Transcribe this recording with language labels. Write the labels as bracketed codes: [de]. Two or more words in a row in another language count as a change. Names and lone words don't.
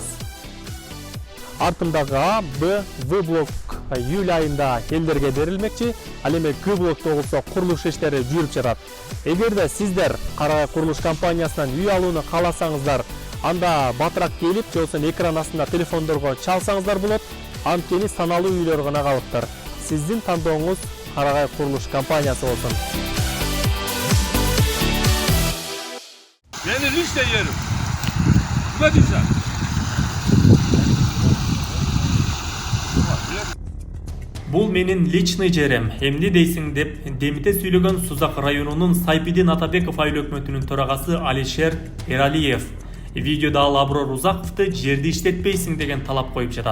[ky] Артындагы А, Б, В блок июль айында элдерге берилмекчи, ал эми К блокто болсо курулуш иштери жүрүп жатат. Эгерде сиздер Карагай курулуш компаниясынан үй алууну кааласаңыздар, анда батыраак келип, же болбосо экран астында телефондорго чалсаңыздар болот. Анткени саналуу үйлөр гана калыптыр. Сиздин тандооңуз Карагай курулуш компаниясы болсун. [uz] Meni ishda yerim. Nima deysan? [ky] Бул менин личный жерим. Эмне дейсиң деп демите сүйлөгөн Сузак районунун Сайпидин Атабеков айыл өкмөтүнүн төрагасы Алишер Эралиев. Видеода ал Аброр Узаковду жерди иштетпейсиң деген талап коюп жатат.